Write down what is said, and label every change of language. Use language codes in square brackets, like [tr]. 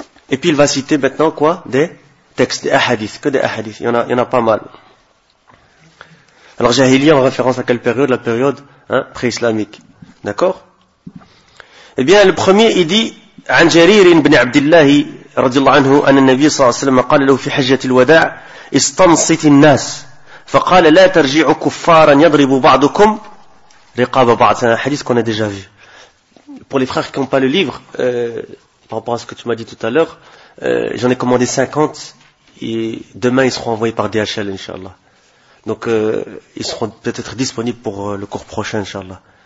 [fr] Et puis il va citer maintenant quoi? Des textes, des ahadiths. Que des ahadiths. Il y en a pas mal. Alors jahiliya en référence à quelle période? La période pré-islamique. D'accord? Eh bien, le premier, il dit, [ar] عن جرير بن عبد الله رضي الله عنه أن النبي صلى الله عليه وسلم قال له في حجة الوداع استنصت الناس فقال لا ترجعوا كفارا يضرب بعضكم رقاب بعض. [fr] C'est un hadith qu'on a déjà vu. Pour les frères qui n'ont pas le livre, par rapport à ce que tu m'as dit tout à l'heure, j'en ai commandé 50 et demain ils seront envoyés par DHL, inshallah. Donc ils seront peut-être disponibles pour le cours prochain, inshallah.